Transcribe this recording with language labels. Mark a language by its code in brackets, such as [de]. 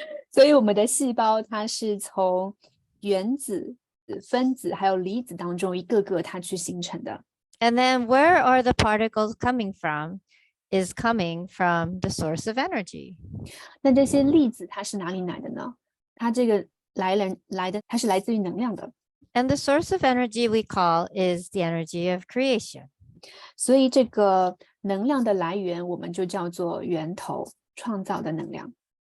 [zh] 所以我们的细胞它是从原子、分子还有离子当中一个个它去形成的。 [en] And then where are the particles coming from? Is coming from the source of energy. [zh] 那这些粒子它是哪里来的呢？它这个它是来自于能量的。 [en] And the source of energy we call is the energy of creation. [zh] 所以这个能量的来源我们就叫做源头，创造的能量。